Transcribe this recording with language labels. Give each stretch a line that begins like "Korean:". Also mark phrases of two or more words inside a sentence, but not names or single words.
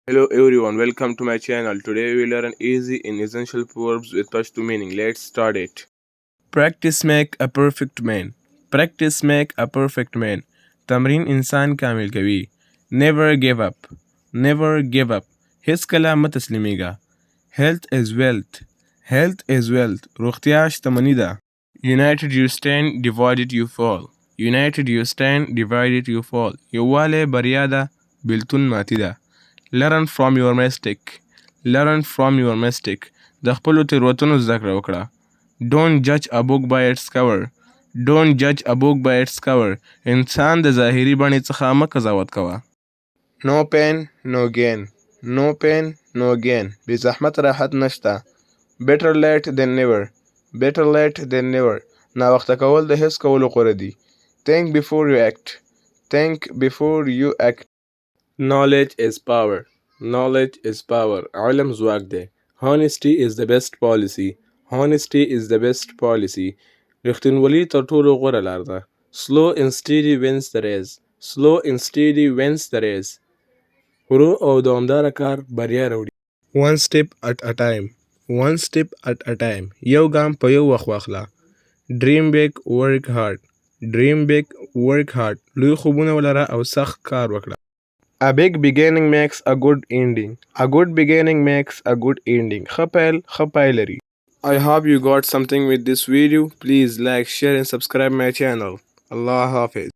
English: Hello everyone, welcome to my channel. Today we learn easy and essential proverbs with Pashto Meaning. Let's start it. Practice make a perfect man. Practice make a perfect man.
Pashto: تمرین انسان کامل کوي.
English: Never give up. Never give up.
Pashto: هیڅ کله مه تسلیمیږه.
English: Health is wealth. Health is wealth.
Pashto: روغتیا شتمني ده.
English: United you stand, divided you fall. United you stand, divided you fall.
Pashto: یووالی بریا ده، بیلتون ماتي ده.
English: Learn from your mistake. Learn from your mistake.
Pashto: د خپلو تېروتنو زده کړه وکړه.
English: Don't judge a book by its cover. Don't judge a book by its cover.
Pashto: انسان د ظاهري بڼې څخه مه قضاوت کوه.
English: No pain, no gain. No pain, no gain.
Pashto: بې زحمت راحت نشته.
English: Better late than never. Better late than never.
Pashto: ناوخته کول د هیڅ کولو غوره دي.
English: Think before you act. Think before you act. Knowledge is power. Knowledge is power.
Pashto: علم ځواک دی.
English: Honesty is the best policy. Honesty is the best policy.
Pashto: رښتینولي تر ټولو غوره لار ده.
English: Slow and steady wins the race. Slow and steady wins the race.
Pashto: ورو او دوامداره کار بریا راوړي.
English: One step at a time. One step at a time.
Pashto: یو ګام په یو وخت واخله.
English: Dream big, work hard. Dream big, work hard.
Pashto: لوی خوبونه ولره او سخت کار وکړه.
English: A big beginning makes a good ending. A good beginning makes a good ending.
Pashto: ښه پیل لري.
English: I hope you got something with this video. Please like, share and subscribe my channel.
Urdu: اللہ حافظ.